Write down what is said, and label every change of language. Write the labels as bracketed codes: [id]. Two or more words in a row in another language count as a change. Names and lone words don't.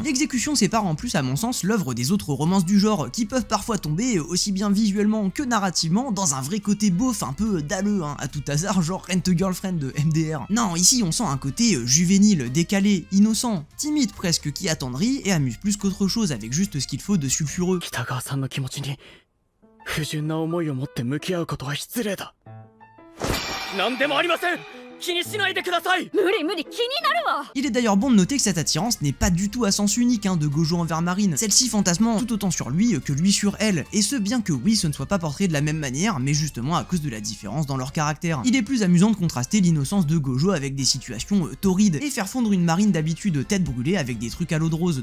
[fr] L'exécution sépare en plus à mon sens l'œuvre des autres romances du genre, qui peuvent parfois tomber aussi bien visuellement que narrativement dans un vrai côté beauf un peu dalleux, à tout hasard genre Rent a Girlfriend de MDR. Non, ici on sent un côté juvénile, décalé, innocent, timide presque, qui attendrit et amuse plus qu'autre chose avec juste ce qu'il faut de sulfureux. [ja] 北川さんの気持ちに不純な思いを持って向き合うことは失礼だ。何でもありません。気にしないでください。無理無理気になるわ。 [fr] Il est d'ailleurs bon de noter que cette attirance n'est pas du tout à sens unique de Gojo envers Marine, celle-ci fantasmant tout autant sur lui que lui sur elle, et ce bien que oui ce ne soit pas portrait de la même manière, mais justement à cause de la différence dans leur caractère. Il est plus amusant de contraster l'innocence de Gojo avec des situations torrides, et faire fondre une Marine d'habitude tête brûlée avec des trucs à l'eau de rose.